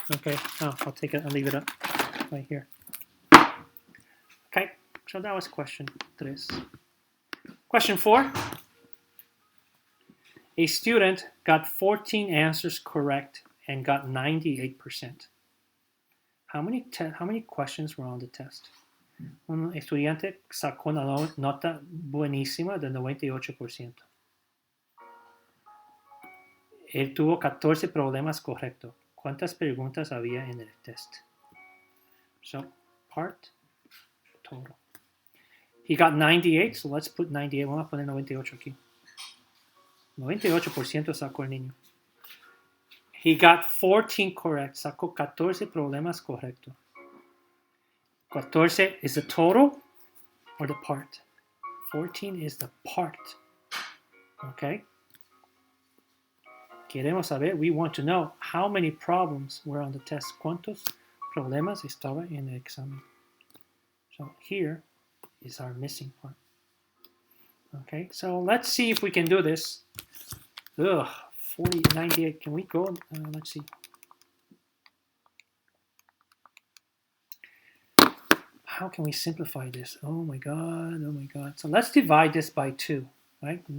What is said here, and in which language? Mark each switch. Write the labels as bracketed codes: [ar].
[en] Okay, I'll take it and leave it up right here. Okay, so that was question 3. Question 4. A student got 14 answers correct and got 98%. How many questions were on the test? [es] Un estudiante sacó una nota buenísima del 98%. Él tuvo 14 problemas correctos. ¿Cuántas preguntas había en el test? [en] So, part, total. He got 98, so let's put 98. [es] Vamos a poner 98 aquí. 98% sacó el niño. [en] He got 14 correct. [es] Sacó 14 problemas correctos. [en] 14 is the total or the part? 14 is the part. Okay? [es] Queremos saber, [en] we want to know how many problems were on the test. [es] ¿Cuántos problemas estaba en el examen? [en] So here is our missing part. Okay, so let's see if we can do this. 98. Can we go? Let's see. How can we simplify this? Oh my God. So let's divide this by 2, right?